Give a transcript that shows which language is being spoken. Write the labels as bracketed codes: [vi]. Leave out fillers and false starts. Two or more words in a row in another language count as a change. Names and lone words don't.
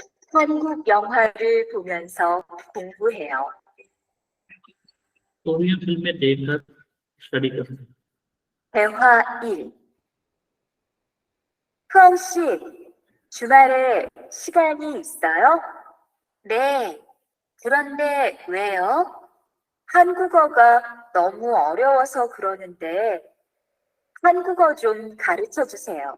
[ko] 한국 영화를 보면서 공부해요. [hi] कोरियन फिल्में देखकर स्टडी करते हैं। [ko] 대화 1. 후엉 씨, 주말에 시간이 있어요? 네. 그런데 왜요? 한국어가 너무 어려워서 그러는데 한국어 좀 가르쳐 주세요.